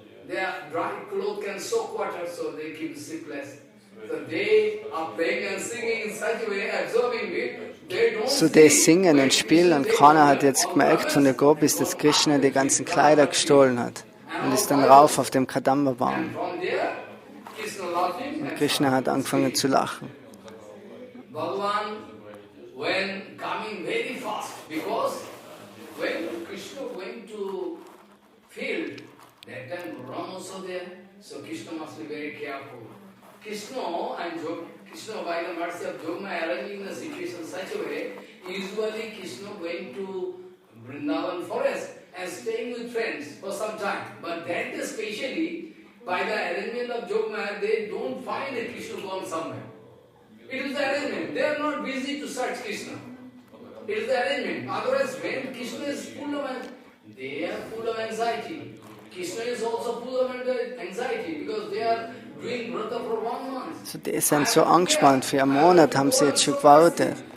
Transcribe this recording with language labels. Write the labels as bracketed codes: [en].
[en] Their dry clothes can soak water, so they keep sleepless. So they are playing and singing in such a way, absorbing it. They don't [de] so die singen und spielen und keiner hat jetzt gemerkt von der Gopis, dass Krishna die ganzen Kleider gestohlen hat und ist dann rauf auf dem Kadamba-Baum. Und Krishna hat angefangen zu lachen. [en] Bhagavan, when coming very fast, because when Krishna went to field, that time Ram also there, so Krishna must be very careful. Krishna by the mercy of Yogma arranging the situation such a way, usually Krishna going to Vrindavan forest and staying with friends for some time. But that day specially, by the arrangement of Yogma, they don't find that Krishna gone somewhere. It is the arrangement. They are not busy to search Krishna. It is the arrangement. Otherwise, when Krishna is full of they are full of anxiety. Krishna is also full of anxiety because they are doing Vrata for 1 month. [de] So die sind so angespannt, für einen Monat haben sie jetzt schon gewartet.